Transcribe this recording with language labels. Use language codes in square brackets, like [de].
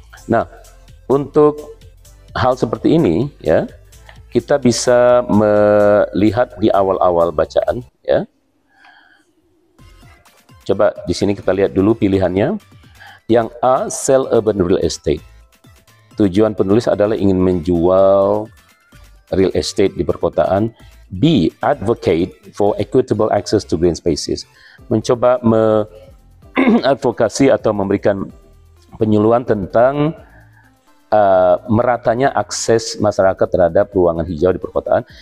[id] Nah, untuk hal seperti ini, ya, kita bisa melihat di awal-awal bacaan, ya. Coba di sini kita lihat dulu pilihannya. Yang A, sell urban real estate. Tujuan penulis adalah ingin menjual real estate di perkotaan. [en] B, advocate for equitable access to green spaces. [id] Mencoba advokasi atau memberikan penyuluhan tentang meratanya akses masyarakat terhadap ruangan hijau di perkotaan.